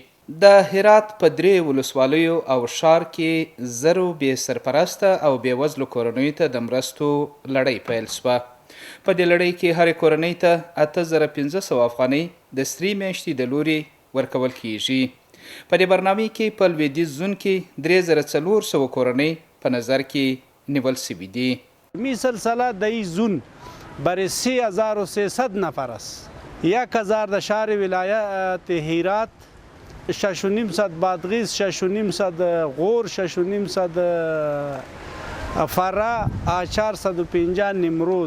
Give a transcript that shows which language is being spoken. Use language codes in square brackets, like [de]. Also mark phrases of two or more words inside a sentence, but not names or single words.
[ps] د هرات په 3 ولسوالیو او ښار کې 0 بې سرپرسته او بې وزلو کورنیو ته د مرستو لړۍ پیل سوه. په دې لړۍ کې هرې کورنۍ ته 8500 افغانۍ د سرې میاشتې د لوري ورکول کیږي. په دې برنامې کې په لویدیځ زون کې 3400 کورنۍ په نظر کې نیول سوي دي. [fa] می سلسله در این زون برای 3300 نفر است. 1000 در شهر ولایت هرات، 6,500 بادغیس، 6,500 غور، 6,500 فرا، 450 نمروز.